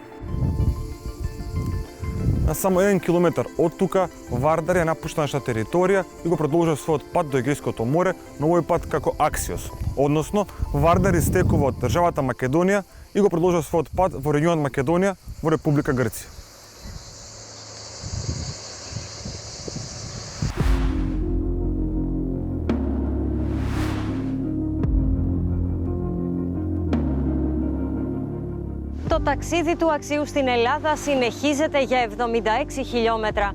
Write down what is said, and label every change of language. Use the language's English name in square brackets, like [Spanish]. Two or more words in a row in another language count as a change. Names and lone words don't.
[Macedonian] На само 1 километар од тука, Вардар е напуштената територија и го продолжува својот пат до Егејското море, но овој пат како аксиос. Односно, Вардар истекува од државата Македонија и го продолжува својот пат во регионот Македонија во Република Грција. [Greek] Το ταξίδι του αξίου στην Ελλάδα συνεχίζεται για 76 χιλιόμετρα.